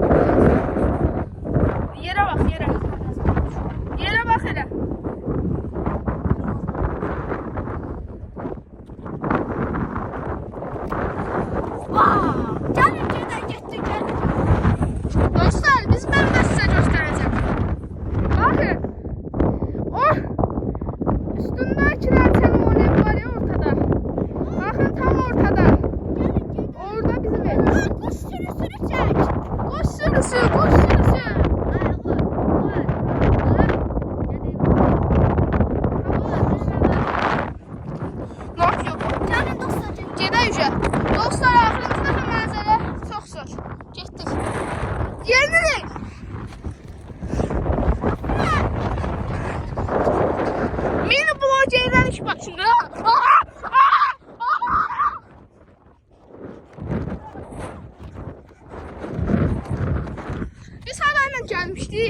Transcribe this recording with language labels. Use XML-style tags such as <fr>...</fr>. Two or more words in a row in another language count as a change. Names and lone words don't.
<az>Yerə bax, yerə. Yerə bax elə. Gəlin gedək, getdik, gəlin. Dostlar, biz mən də sizə göstərəcəm. Baxın. Oh!</az> <tr>Üstündəkiler telemonet var ya ortada. Bakın tam ortada. Orada bizim ev. Kuş sürüsünü çək. Kuş sürüsü, kuş sürüsü. Not yok.</tr> <az>Gəlin dostlar, gəlin. Gedək üzə. Dostlar, axırıncıda mənzərə çox zor. Getdik. Yenirik. Mini blogerlərik bax şimdi. Biz halayla gəlmişdik.</az>